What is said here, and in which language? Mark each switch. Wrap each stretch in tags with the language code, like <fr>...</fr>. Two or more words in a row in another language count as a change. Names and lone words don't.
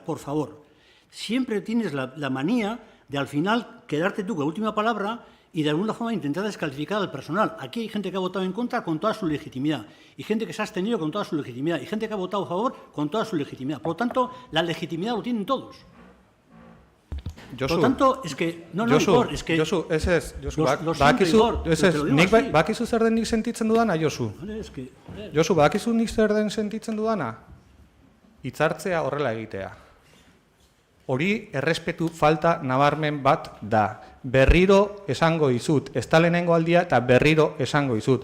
<es>Por favor, siempre tienes la manía de al final quedarte tú con la última palabra y de alguna forma intentar descalificar al personal. Aquí hay gente que ha votado en contra con toda su legitimidad y gente que se ha abstenido con toda su legitimidad y gente que ha votado a favor con toda su legitimidad. Por lo tanto, la legitimidad lo tienen todos. Josu, por lo tanto, es que... No, Josu, Igor, es que...</es> <eu>Josu, bakizu zer den nik sentitzen dudana, Josu? Josu, bakizu nik zer den sentitzen dudana? Hitzartzea horrela egitea. Hori errespetu falta nabarmen bat da. Berriro esango dizut, ez da lehenengo aldia eta berriro esango dizut.</eu>